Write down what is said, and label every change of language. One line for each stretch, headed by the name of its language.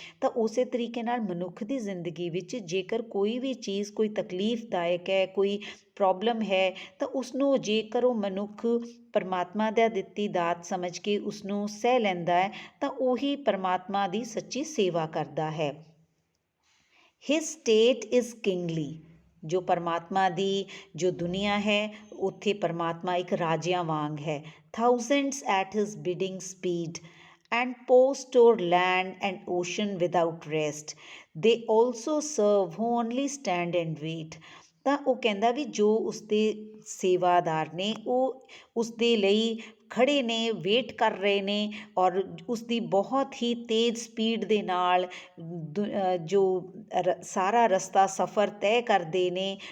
Punjabi: ਤਾਂ ਉਸੇ ਤਰੀਕੇ ਨਾਲ ਮਨੁੱਖ ਦੀ ਜ਼ਿੰਦਗੀ ਵਿੱਚ ਜੇਕਰ ਕੋਈ ਵੀ ਚੀਜ਼ ਕੋਈ ਤਕਲੀਫਦਾਇਕ ਹੈ, ਕੋਈ ਪ੍ਰੋਬਲਮ ਹੈ, ਤਾਂ ਉਸਨੂੰ ਜੇਕਰ ਉਹ ਮਨੁੱਖ ਪਰਮਾਤਮਾ ਦਾ ਦਿੱਤੀ ਦਾਤ ਸਮਝ ਕੇ ਉਸਨੂੰ ਸਹਿ ਲੈਂਦਾ ਹੈ ਤਾਂ ਉਹੀ ਪਰਮਾਤਮਾ ਦੀ ਸੱਚੀ ਸੇਵਾ ਕਰਦਾ ਹੈ।
English: His state is kingly.
Punjabi: ਜੋ ਪਰਮਾਤਮਾ ਦੀ ਜੋ ਦੁਨੀਆ ਹੈ ਉੱਥੇ ਪਰਮਾਤਮਾ ਇੱਕ ਰਾਜਿਆਂ ਵਾਂਗ ਹੈ।
English: Thousands at his bidding speed and post o'er land and ocean without rest. They also serve who only stand and wait.
Punjabi: ਤਾਂ ਉਹ ਕਹਿੰਦਾ ਵੀ ਜੋ ਉਸਦੇ ਸੇਵਾਦਾਰ ਨੇ ਉਹ ਉਸਦੇ ਲਈ ਖੜ੍ਹੇ ਨੇ, ਵੇਟ ਕਰ ਰਹੇ ਨੇ ਔਰ ਉਸਦੀ ਬਹੁਤ ਹੀ ਤੇਜ਼ ਸਪੀਡ ਦੇ ਨਾਲ ਜੋ ਸਾਰਾ ਰਸਤਾ ਸਫ਼ਰ ਤੈਅ ਕਰਦੇ ਨੇ।